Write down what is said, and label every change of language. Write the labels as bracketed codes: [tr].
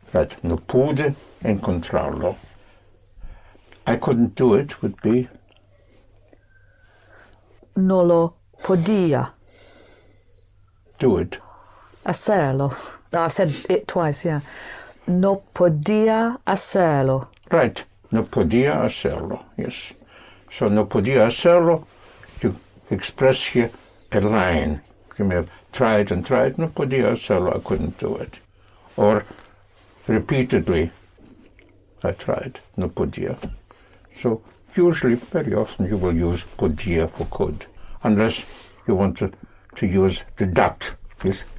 [en] Right, [es] no pude encontrarlo. [en] I couldn't do it would be [es] No lo podía [en] do it. [es] hacerlo. [en] No, I've said it twice, yeah. [es] No podía hacerlo. [en] Right, [es] no podía hacerlo, [en] yes. So no podía hacerlo, you express here a line. You may have tried and tried, [es] no podía hacerlo, [en] I couldn't do it. Or repeatedly, I tried, [es] no podía. [en] So usually, very often, you will use podía for could, unless you want to use the dot. Yes?